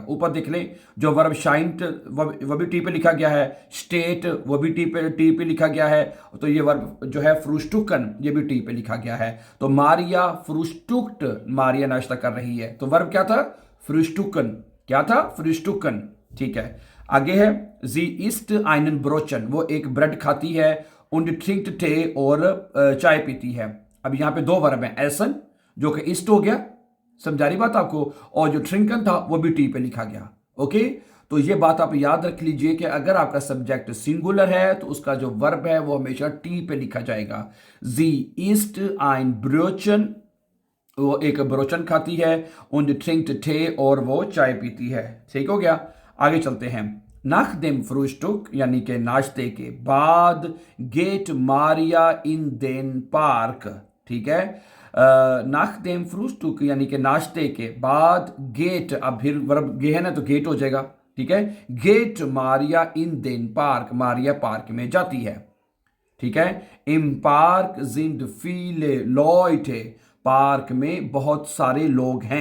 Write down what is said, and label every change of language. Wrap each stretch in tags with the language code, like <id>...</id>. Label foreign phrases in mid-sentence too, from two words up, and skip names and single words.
<hi>ऊपर देख लें, जो वर्ब शाइंट वो भी टी पे लिखा गया है, स्टेट वो भी टी पे लिखा गया है, तो ये वर्ब जो है फ्रूस्टुकन ये भी टी पे लिखा गया है। तो</hi> <de>Maria frühstückt,</de> <hi>मारिया नाश्ता कर रही है, तो वर्ब क्या था? फ्रूस्टुकन, क्या था? फ्रूस्टुकन, ठीक है। आगे है</hi> <de>Sie isst einen Brötchen,</de> <hi>वो एक ब्रेड खाती है,</hi> <de>und trinkt Tee,</de> <hi>और चाय पीती है। अब यहाँ पे दो वर्ब हैं, एसन जो कि इस्ट हो गया, समझा रही बात आपको, और जो ट्रिंकन था वो भी टी पे लिखा गया, ओके। तो ये बात आप याद रख लीजिए कि अगर आपका सब्जेक्ट सिंगुलर है तो उसका जो वर्ब है वो हमेशा टी पे लिखा जाएगा।</hi> <de>Sie isst ein Brötchen,</de> <hi>वो एक ब्रोचन खाती है,</hi> <de>und trinkt Tee,</de> <hi>और वो चाय पीती है, ठीक हो गया। आगे चलते हैं।</hi> <de>nach dem Frühstück</de> <hi>यानी कि नाश्ते के बाद</hi> <de>geht Maria in den Park,</de> <hi>ठीक है।</hi> <de>nach dem Frühstück</de> <hi>यानी कि नाश्ते के बाद गेट, अब फिर वर्ब गे है ना तो गेट हो जाएगा, ठीक है।</hi> <de>geht Maria in den Park,</de> <hi>मारिया पार्क में जाती है। ठीक है।</hi> <de>Im Park sind viele Leute,</de> <hi>पार्क में बहुत सारे लोग हैं।</hi>